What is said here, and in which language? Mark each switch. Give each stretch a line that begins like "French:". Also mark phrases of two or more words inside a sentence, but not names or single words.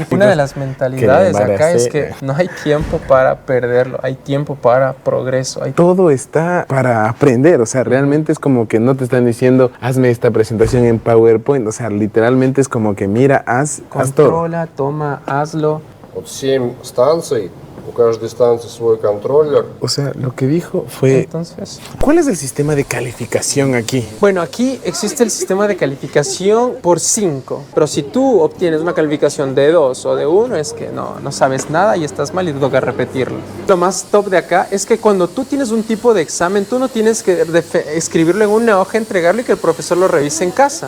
Spanish: Una de las mentalidades acá es que no hay tiempo para perderlo, hay tiempo para progreso. Todo está para aprender, o sea, realmente es como que no te están diciendo, hazme esta presentación en PowerPoint, o sea, literalmente es como que mira, haz todo. Controla, toma, hazlo.
Russian: Вот 7 станций, у каждой станции свой контроллер.
Spanish: O sea, lo que dijo fue... Entonces, ¿cuál es el sistema de calificación aquí? bueno, aquí existe el sistema de calificación por 5, pero si tú obtienes una calificación de 2 o de 1 es que no sabes nada y estás mal y te toca repetirlo. Lo más top de acá es que cuando tú tienes un tipo de examen, tú no tienes que escribirlo en una hoja, entregarlo y que el profesor lo revise en casa.